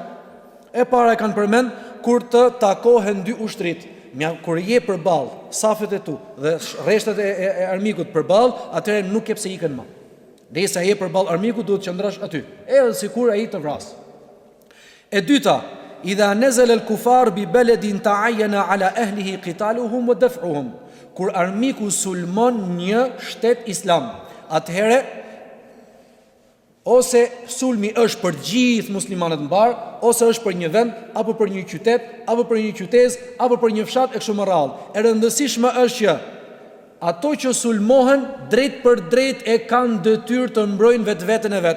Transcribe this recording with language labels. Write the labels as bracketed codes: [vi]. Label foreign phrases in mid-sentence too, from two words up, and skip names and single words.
[sq] E para e kanë përmend kur të takohen 2 ushtrit. Kur je përballë safet e tu dhe rreshtet e armikut përballë, atëherë nuk ke pse ikën më. Derisa je përballë armikut duhet të qëndrosh aty, edhe sikur ai të vras. E dyta, [ar] إذا نزل الكفار ببلد تعين على أهله قتالهم ودفعهم. [sq] Kur armiku sulmon një shtet islam, atëherë ose sulmi është për gjithë muslimanët mbar, ose është për një vend, apo për një qytet, apo për një qytet, apo për një fshat e kështu me radhë. E rëndësishme është që ato që sulmohen drejt për drejt e kanë detyrë të mbrojnë vetveten e vet.